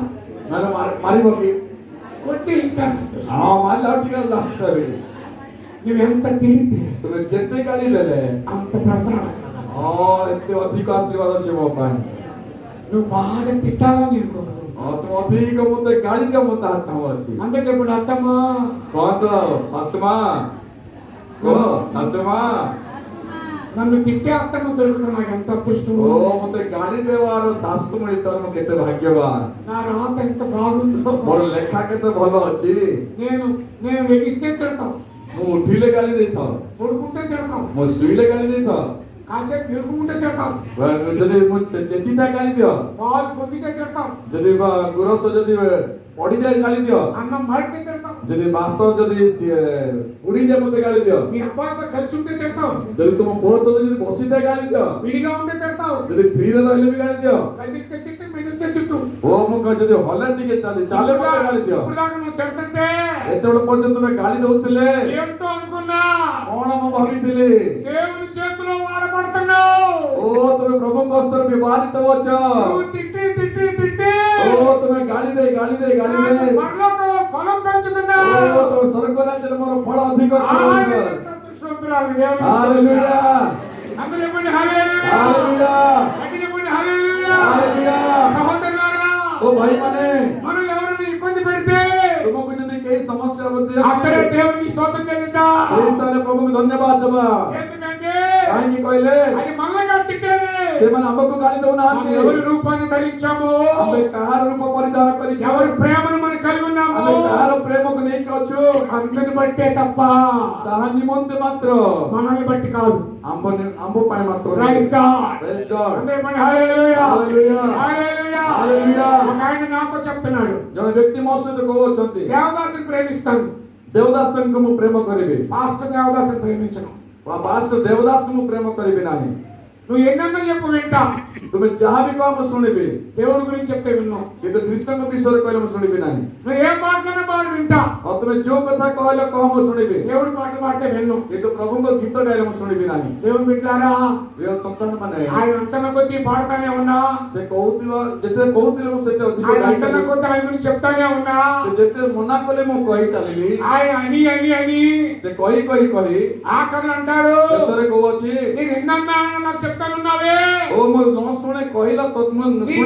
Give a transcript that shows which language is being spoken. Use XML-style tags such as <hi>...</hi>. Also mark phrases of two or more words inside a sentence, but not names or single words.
<or>ନହେଲେ ମାରିବ କି</or> <te>కొట్టి ఇంకా సంతోషం</te> <or>ହଁ ମାରିଲେ ଆଉ ଟିକେ ଲାଷ୍ଟ ଦେବି</or> <te>నువ్వెంత తిడితే</te> <or>ତୁମେ ଯେତେ ଗାଳି ଦେଲେ</or> <te>అంత ప్రార్థన</te> <or>ଏତେ ଅଧିକ ଆଶୀର୍ବାଦ ଅଛି ମୋ ପାଇଁ</or> <te>నువ్వు బాగా తిట్టాలని నేను కోరు</te> <or>ତୁମେ ଅଧିକ ମତେ ଗାଳି ଦିଅ ମୁଁ ତାହା ଚାହୁଁଅଛି</or> <te>అందరూ చెప్పండి అత్తమ్మా</te> <or>କହନ୍ତୁ ଶାଶୁମା କୁହ ଶାଶୁମା</or> <te>నన్ను తిట్టే అత్తమ్మ దొరకడం నాకు ఎంత అదృష్టం</te> <or>ଓ ମତେ ଗାଳି ଦେବାର ଶାଶୁ ମିଳିଥିବାର ମୁଁ କେତେ ଭାଗ୍ୟବାନ</or> <te>నా రాత ఎంత బాగుందో</te> <or>ମୋର ଲେଖା କେତେ ଭଲ ଅଛି</or> <te>నేను ఎగిస్తే తిడతావు</te> <or>ମୁଁ ଉଠିଲେ ଗାଳି ଦେଇଥାଉ</or> <te>పడుకుంటే తిడతావు</te> <or>ମୁଁ ଶୋଇଲେ ଗାଳି ଦେଇଥାଉ</or> <te>కాసేపు మెలుకుంటే తిడతావు</te> <or>ଯଦି ମୁଁ ଚେତିତା ଗାଳି ଦିଅ</or> <te>పాలు పొంగితే తిడతావు</te> <or>ଯଦି ଗୁରସ ଯଦି ପଡିଯାଏ ଗାଳି ଦିଅ</or> <te>అన్నం మాడితే తిడతావు</te> <or>ଯଦି ଭାତ ଯଦି ଉଡିଯାଏ ମତେ ଗାଳି ଦିଅ</or> <te>మీ అబ్బాయితో కలిసి ఉంటే తిడతావు</te> <or>ଯଦି ତୁମ ପୁଅ ସହିତ ଯଦି ବସିଥାଏ ଗାଳି ଦିଅ</or> <te>విడిగా ఉంటే తిడతావు</te> <or>ଯଦି ଫ୍ରିରେ ରହିଲେ ବି ଗାଳି ଦିଅ</or> <te>కదిలితే తిట్టు మెదిలితే తిట్టు</te> <or>ଓ ମୁଁ ଯଦି ହଲେ ଟିକେ ଚାଲେ ମତେ ଗାଳି ଦିଅ</or> <te>ఇప్పుడు దాకా నువ్వు తిడుతుంటే</te> <or>ଏତେବେଳେ ପର୍ଯ୍ୟନ୍ତ ତୁମେ ଗାଳି ଦଉଥିଲେ</or> <te>ఏంటో అనుకున్నా</te> <or>କଣ ମୁଁ ଭାବିଥିଲି</or> <te>దేవుని చేతిలో వాడబడుతున్నావు</te> <or>ଓ ତୁମେ ପ୍ରଭୁଙ୍କ ହସ୍ତରେ ବ୍ୟବହାରିତ ଅଛ</or> <te>నువ్వు తిట్టి తిట్టి తిట్టి</te> <or>ଓ ତୁମେ ଗାଳି ଦେଇ</or> <te>పరలోకంలో ఫలం పెంచుతున్నావు</te> <or>ଓ ତୁମେ ସ୍ୱର୍ଗ ରାଜ୍ୟରେ ମୋର ଫଳ ଅଧିକ</or> <te>అదృష్టవంతురాలు దేవుని</te> <or>ହାଲେଲୁୟା</or> <te>అందరూ చెప్పండి హల్లెలూయా</te> <or>ହାଲେଲୁୟା</or> <te>గట్టిగా చెప్పండి హల్లెలూయా</te> <or>ହାଲେଲୁୟା</or> <te>సహోదరులారా</te> <or>ଓ ଭାଇମାନେ</or> <te>మనం ఎవరిని ఇబ్బంది పెడితే</te> <or>ତୁମକୁ ଯଦି କେହି ସମସ୍ୟା ମଧ୍ୟ</or> <te>అక్కడే దేవునికి స్తోత్రం చెల్లిద్దాం</te> <or>ସେଇ ସ୍ଥାନରେ ପ୍ରଭୁଙ୍କୁ ଧନ୍ୟବାଦ ଦେବା</or> <te>ఎందుకంటే</te> <or>କାହିଁକି କହିଲେ</or> <te>అది మనగా తిట్టేది</te> <or>ସେମାନେ ଆମକୁ ଗାଳି</or> <te>మనం</te> <or>ଦଉନାହାନ୍ତି</or> <te>ఎవరి రూపాన్ని ధరించాము</te> <or>ଆମେ କାହାର ରୂପ ପରିଧାନ କରିଛୁ</or> <te>ఎవరి ప్రేమను మనం కలిగి ఉన్నాము</te> <or>ଆମେ କାହାର ప్రేమକୁ ନେଇକି ଅଛୁ</or> <te>అందరిని బట్టే తప్ప</te> <or>ତାହା ନିମନ୍ତେ ମାତ୍ର</or> <te>మనల్ని బట్టి కాదు</te> <or>ଆମ୍ଭ ପାଇଁ ମାତ୍ର</or> <en>Praise God Praise God.</en> <te>అందరూ చెప్పండి హల్లెలూయా హల్లెలూయా. హల్లెలూయా హల్లెలూయా. ఒక ఆయన నాతో చెప్తున్నాడు</te> <or>ଜଣେ ବ୍ୟକ୍ତି ମୋ ସହିତ କହୁଛନ୍ତି</or> <te>దేవదాసుని ప్రేమిస్తాను</te> <or>ଦେବଦାସଙ୍କୁ ମୁଁ ପ୍ରେମ କରିବି</or> <te>పాస్టర్ దేవదాసుని ప్రేమించను</te> <or>ପାଷ୍ଟର ଦେବଦାସଙ୍କୁ ମୁଁ ପ୍ରେମ କରିବି ନାହିଁ</or> <te>నువ్వు ఎన్నన్నా చెప్పు వింటా</te> <or>ତୁମେ ଯାହା ବି କହ ମୁଁ ଶୁଣିବି</or> <te>దేవుడి గురించి చెప్తే విన్నావు</te> <or>କିନ୍ତୁ ଖ୍ରୀଷ୍ଟଙ୍କ ବିଷୟରେ କହିଲେ ମୁଁ ଶୁଣିବି ନାହିଁ</or> <te>నువ్వు ఏ పాటలన్నా పాడు వింటా</te> <or>ଆଉ ତୁମେ ଯୋଉ କଥା କହିଲେ କହ ମୁଁ ଶୁଣିବି</or> <te>దేవుడి పాటలు పాడితే విన్ను</te> <or>କିନ୍ତୁ ପ୍ରଭୁଙ୍କ ଗୀତ ଗାଇଲେ ମୁଁ ଶୁଣିବି ନାହିଁ</or> <te>దేవుని బిడ్డలారా</te> <or>ପ୍ରିୟ ସନ୍ତାନ ମାନେ</or> <te>ఆయన అంతన కొద్దీ పాడుతానే ఉన్నా</te> <or>ସେ କହୁଥିବା ଯେତେ କହୁଥିଲେ ମୁଁ ସେତେ ଅଧିକ</or> <te>ఆయన</te> <or>ଗାଇ</or> <te>అంతన</te> <or>ଚାଲିଲି</or> <te>కొద్దీ ఆయన గురించి చెప్తానే ఉన్నా</te> <or>ସେ ଯେତେ ମନା କଲେ ମୁଁ କହି ଚାଲିଲି</or> <te>ఆయన అని అని అని</te> <or>ସେ କହି</or> <te>ఆఖరులు అంటాడు</te> <or>ଶେଷରେ କହୁଅଛି</or> <te>నేను ఎన్నన్నా నాకు చెప్తానున్నావే</te> <or>ଓ ମୁଁ ନ ଶୁଣେ କହିଲ ତ ମୁଁ ଶୁଣି</or>